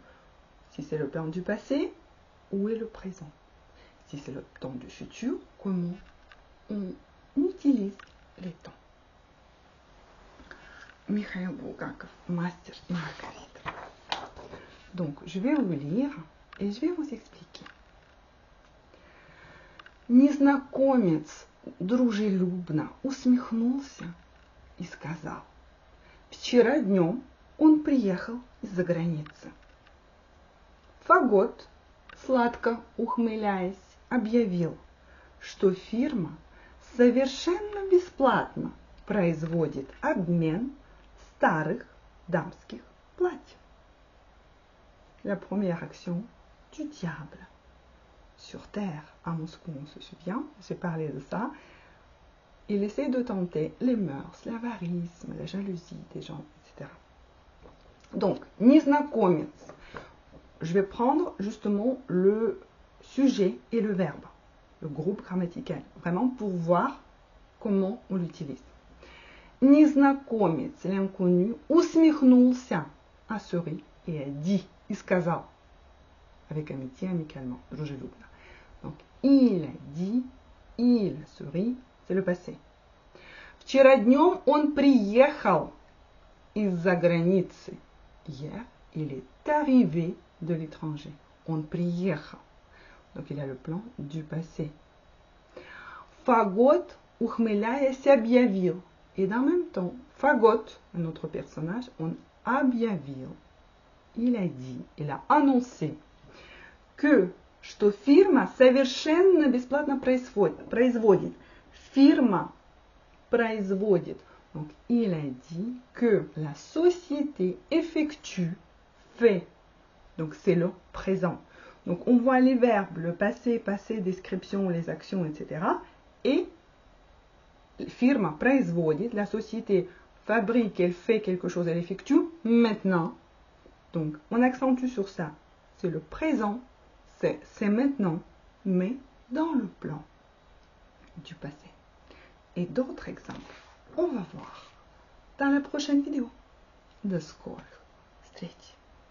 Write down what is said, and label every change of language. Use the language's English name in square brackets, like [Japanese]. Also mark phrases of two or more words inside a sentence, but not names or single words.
[French] Si c'est le plan du passé, où est le présent? Si c'est le temps du futur, comment on utilise les temps? Mikhail Bulgakov, Master Margarita. Donc je vais vous lire et je vais vous expliquer. [Russian] Незнакомец дружелюбно усмехнулся и сказал: «Вчера днем он приехал из-за границы». Фагот, сладко ухмыляясь, объявил, что фирма совершенно бесплатно производит обмен старых дамских платьев. [French] La première action du diable. Sur Terre, à Moscou, on se souvient, j'ai parlé de ça. Il essaie de tenter les mœurs, l'avarisme, la jalousie des gens, etc. Donc, незнакомец. Je vais prendre justement le sujet et le verbe, le groupe grammatical, vraiment pour voir comment on l'utilise. Незнакомец, l'inconnu, усмехнулся, a souri et a dit, il сказал, avec amitié, amicalement, дружелюбно. Donc, il a dit, il sourit, c'est le passé. [Russian] Вчера днем он приехал из-за границы. [French] Hier, il est arrivé de l'étranger. [Russian] Он приехал. [French] Donc, il a le plan du passé. [Russian] Фагот, ухмыляясь, объявил. [French] Et dans le même temps, Fagot, un autre personnage, on объявил. Il a dit, il a annoncé que [Russian] что фирма совершенно бесплатно производит. Фирма производит. [French] Donc, il a dit que la société effectue, fait. Donc, c'est le présent. Donc, on voit les verbes, le passé, passé, description, les actions, etc. Et [Russian] фирма производит, [French] la société fabrique, elle fait quelque chose, elle effectue maintenant. Donc, on accentue sur ça. C'est le présent, c'est maintenant, mais dans le plan du passé. Et d'autres exemples, on va voir dans la prochaine vidéo. [Russian] До скорых встреч!